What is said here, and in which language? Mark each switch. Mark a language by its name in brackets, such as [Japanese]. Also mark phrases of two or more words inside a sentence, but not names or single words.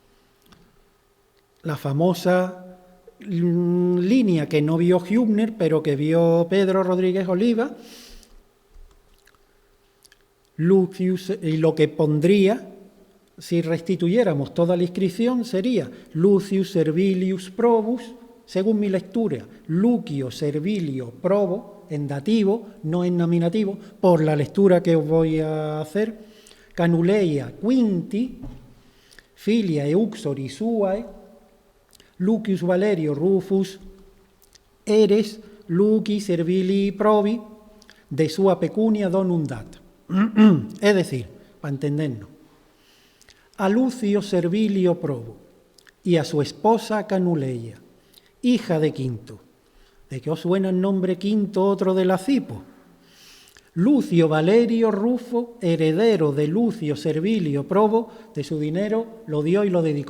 [Spanish] La famosa línea que no vio Hübner, pero que vio Pedro Rodríguez Oliva, Lucius, y lo que pondría, si restituyéramos toda la inscripción, sería Lucius Servilius Probus, según mi lectura, Lucio Servilio Probo, en dativo, no en nominativo, por la lectura que os voy a hacer, [Latin] Canuleia Quinti, Filia Euxori Suae, Lucius Valerio Rufus, Eres, Luci Servili Probi, de sua pecunia donum dat. [Spanish] Es decir, para entendernos, a Lucio Servilio Probo y a su esposa Canuleia, hija de Quinto. ¿De qué os suena el nombre Quinto, otro de la Cipo? Lucio Valerio Rufo, heredero de Lucio Servilio Probo, de su dinero lo dio y lo dedicó.